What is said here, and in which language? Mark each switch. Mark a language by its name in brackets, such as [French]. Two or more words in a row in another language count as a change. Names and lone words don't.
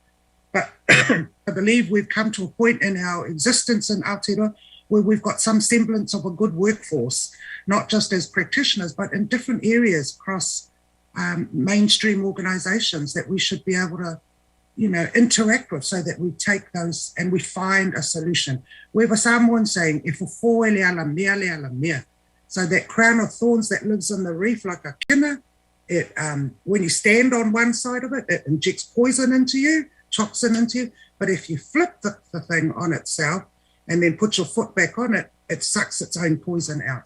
[English] But I believe we've come to a point in our existence in Aotearoa where we've got some semblance of a good workforce, not just as practitioners, but in different areas across mainstream organisations that we should be able to, interact with, so that we take those and we find a solution. We have a Samoan saying, [Samoan] "E fofo le ala mea le ala mea." [English] So that crown of thorns that lives in the reef like a kina, it when you stand on one side of it, it injects poison into you, toxin into you. But if you flip the thing on itself and then put your foot back on it, it sucks its own poison out.